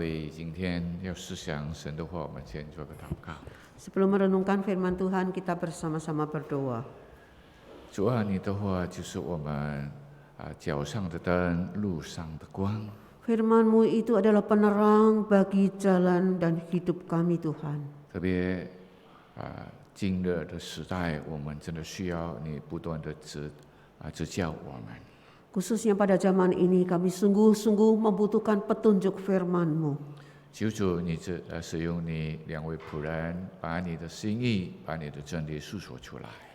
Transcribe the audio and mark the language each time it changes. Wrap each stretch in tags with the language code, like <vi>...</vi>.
<zh>今天要思想神的话，我们先做个祷告。</zh> <id>Sebelum merenungkan firman Tuhan, kita bersama-sama berdoa.</id> <zh>主啊，你的话就是我们脚上的灯，路上的光。</zh> <id>Firman-Mu itu adalah penerang bagi jalan dan hidup kami, Tuhan.</id> <zh>特别今日的时代，我们真的需要你不断的指教我们。</zh> <id>Khususnya pada zaman ini kami sungguh-sungguh membutuhkan petunjuk firman-Mu.</id> <zh>求主你使用你2位仆人，把你的心意，把你的真理诉说出来。</zh>